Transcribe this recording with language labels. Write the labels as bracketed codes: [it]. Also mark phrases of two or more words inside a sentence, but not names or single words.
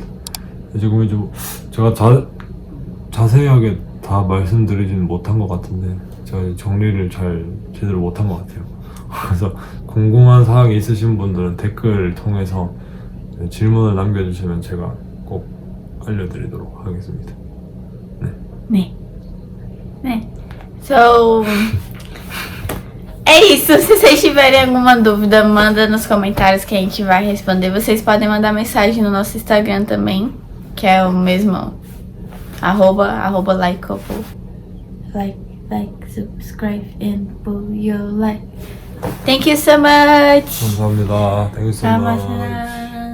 [ko] 지금 이제 제가 자세하게 다 말씀드리지는 못한 것 같은데 제가 정리를 잘 제대로 못한 것 같아요. 그래서 궁금한 사항이 있으신 분들은 댓글 통해서 질문을 남겨주시면 제가 꼭 알려드리도록 ha겠습니다. [pt] Né? So, é isso. Se vocês tiverem alguma dúvida, manda nos comentários que a gente vai responder. Vocês podem mandar mensagem no nosso Instagram também, que é o mesmo arroba like couple. [en] Like, subscribe and put your like. Thank you so much. 감사합니다. Thank you so much. [ko] 감사합니다.